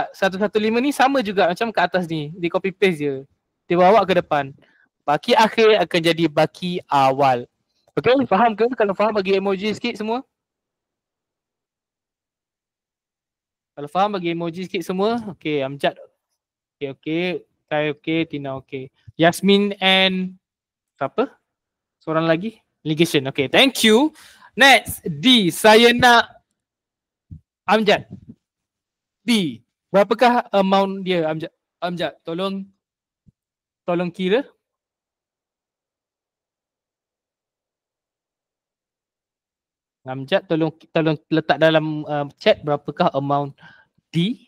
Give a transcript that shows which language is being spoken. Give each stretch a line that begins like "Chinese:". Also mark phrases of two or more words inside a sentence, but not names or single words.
Malay: 115 ni sama juga macam kat atas ni. Dia
English: copy paste
Malay: je. Dia bawa ke depan. Baki akhir akan jadi baki awal. Okay, faham ke? Kalau faham bagi emoji sikit semua. Kalau faham bagi emoji sikit semua.
English: Okay, Amjad. Okay, okay. Kai okay, Tina okay.
Malay: Yasmin and siapa? Seorang lagi?
English: Ligation. Okay, thank you. Next,
Malay: D. Saya nak Amjad. D. Berapakah amount dia Amjad? Amjad, tolong kira. Amjad, tolong letak dalam chat berapakah amount D.